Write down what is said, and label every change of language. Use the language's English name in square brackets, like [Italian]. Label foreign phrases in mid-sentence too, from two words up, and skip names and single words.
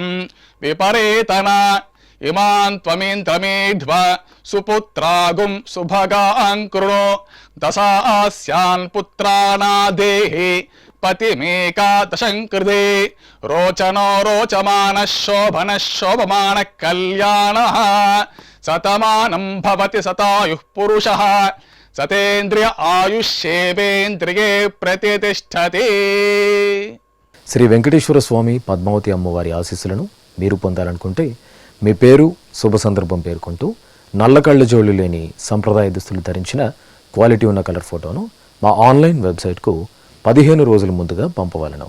[Sanskrit] विपरेतन इमान् त्वमिन्द्रमेध्व सुपुत्रागुं सुभगान् कृणो दशास्यान् पुत्रानादेहि पतिमेकादशं कृते रोचनो रोचमानः शोभनः शोभमानः कल्याणः शतमानं भवति शतायुः पुरुषः सतेन्द्रिय आयुष्येवेन्द्रिये प्रतिष्ठति. [Telugu] శ్రీ వెంకటేశ్వర స్వామి పద్మావతి అమ్మవారి ఆశీస్సులను మీరు పొందాలనుకుంటే మీ పేరు శుభ సందర్భం పేర్కొంటూ నల్ల కళ్ళజోళ్ళు లేని సంప్రదాయ దుస్తులు ధరించిన క్వాలిటీ ఉన్న [English] color photoను [Telugu] మా [English] online websiteకు [Telugu] 15 రోజుల ముందుగా పంపవలను.